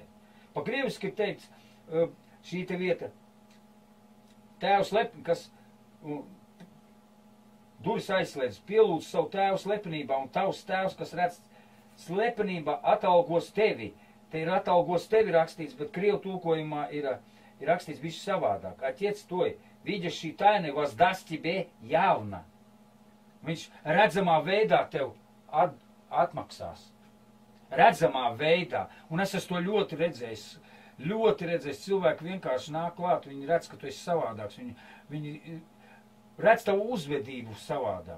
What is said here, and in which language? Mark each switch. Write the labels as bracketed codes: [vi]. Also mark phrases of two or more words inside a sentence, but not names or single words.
[lv] Pa krieviski ir teikts, šī te vieta, tēvs lepni, kas durvis aizslēdz, pielūdz savu tēvu slepenībā, un tavs tēvs, kas redz slepenībā, atalgos tevi. Te ir atalgos tevi rakstīts, bet krievu tulkojumā ir rakstīts bišķi savādāk. [ru] Отец твой, видящий тайны, воздаст тебе явно. [lv] Viņš redzamā veidā tev atmaksās. Redzamā veidā. Un es esmu to ļoti redzējis. Ļoti redzējis. Cilvēki vienkārši nāk klāt, viņi redz, ka tu esi savādāks. Viņi redz tavu uzvedību savādāk.